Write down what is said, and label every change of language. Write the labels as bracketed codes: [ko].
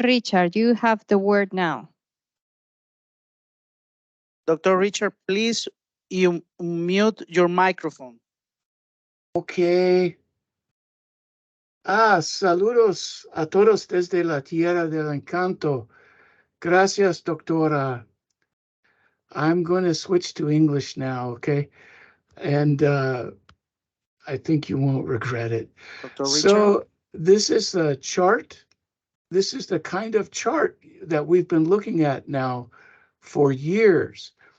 [en] Richard, you have the word now. Dr. Richard, please you mute your microphone. Okay. [es] Saludos a todos desde la Tierra del Encanto. Gracias, doctora. [en] I'm going to switch to English now, okay? And I think you won't regret it. Dr. Richard? So this is the chart. This is the kind of chart that we've been looking at now for years.